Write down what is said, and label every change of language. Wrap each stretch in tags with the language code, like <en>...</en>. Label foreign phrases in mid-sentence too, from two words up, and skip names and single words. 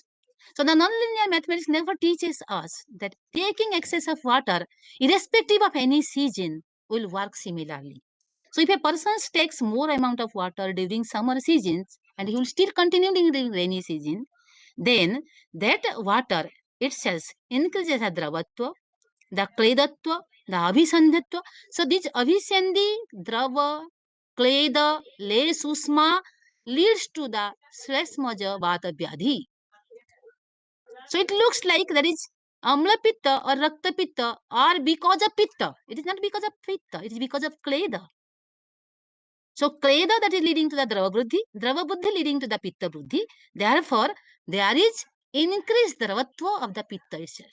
<en>So the non-linear mathematics never teaches us that taking excess of water, irrespective of any season, will work similarly. So if a person takes more amount of water during summer seasons and he will still continue during rainy season, then that water itself increases the dravatva, the kledatva, the abhisandhatva. So this abhisandhi, drava, kleda, le susma leads to the</en> <sa>slasmaja vata vyadhi.</sa> <en>So it looks like there is Amla Pitta or Rakta Pitta are because of Pitta. It is not because of Pitta, it is because of Kleda. So Kleda that is leading to the Drava Buddhi leading to the Pitta Buddhi. Therefore, there is increased Dravatva of the Pitta itself.</en>